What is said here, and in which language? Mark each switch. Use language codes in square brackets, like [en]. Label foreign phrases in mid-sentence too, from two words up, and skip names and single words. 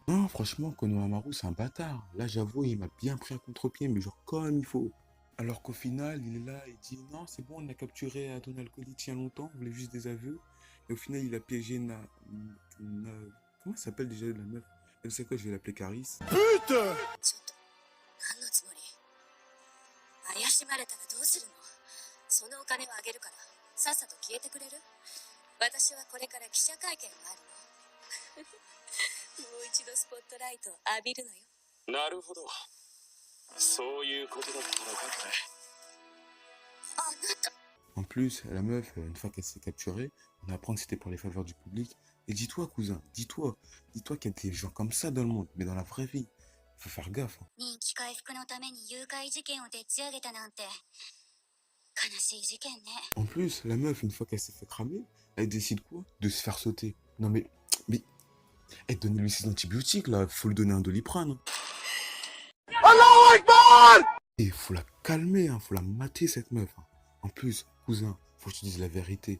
[fr] Non, franchement, Konohamaru, c'est un bâtard. Là, j'avoue, il m'a bien pris à contre-pied, mais genre comme il faut. Alors qu'au final, il est là, il dit non, c'est bon, on a capturé Donald Colic il y a longtemps, on voulait juste des aveux. Et au final, il a piégé comment ça s'appelle déjà la meuf? Elle sait quoi, je vais l'appeler Caris. [ja] ちょっと、何のつもり？怪しまれたらどうするの？そのお金をあげるから、さっさと消えてくれる？私はこれから記者会見があるの。もう一度スポットライトを浴びるのよ。なるほど。そういうことだったのか、これ。あなた。 [fr] En plus, la meuf, une fois qu'elle s'est capturée, on apprend que c'était pour les faveurs du public. Et dis-toi, cousin, dis-toi qu'il y a des gens comme ça dans le monde, mais dans la vraie vie. Faut faire gaffe, hein. [ja] 人気回復のために誘拐事件をでっち上げたなんて悲しい事件ね。 [fr] En plus, la meuf, une fois qu'elle s'est fait cramer, elle décide quoi? De se faire sauter. Non mais, donnez-lui ses antibiotiques là, faut lui donner un Doliprane, hein. Et faut la calmer, hein, faut la mater cette meuf, hein. En plus, cousin, faut que je te dise la vérité.